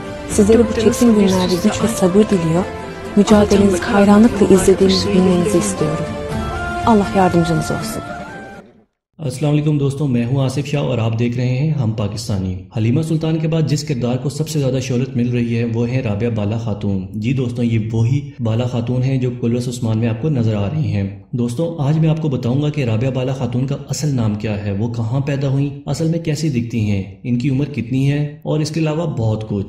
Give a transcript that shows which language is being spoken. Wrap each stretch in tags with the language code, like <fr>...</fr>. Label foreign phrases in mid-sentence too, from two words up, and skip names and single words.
<tr>Sizlere bu çetin günlerde güç ve sabır diliyor, mücadelenizi hayranlıkla izlediğimizi bilmenizi istiyorum. Allah yardımcınız olsun.</tr> <ar>السلام علیکم</ar> <ur>دوستوں، میں ہوں آصف شاہ اور آپ دیکھ رہے ہیں ہم پاکستانی. حلیمہ سلطان کے بعد جس کردار کو سب سے زیادہ شہرت مل رہی ہے وہ ہے رابعہ بالا خاتون. جی دوستوں، یہ وہی بالا خاتون ہیں جو کورولش عثمان میں آپ کو نظر آ رہی ہیں. دوستوں، آج میں آپ کو بتاؤں گا کہ رابعہ بالا خاتون کا اصل نام کیا ہے، وہ کہاں پیدا ہوئی، اصل میں کیسی دکھتی ہیں، ان کی عمر کتنی ہے اور اس کے علاوہ بہت کچھ.</ur>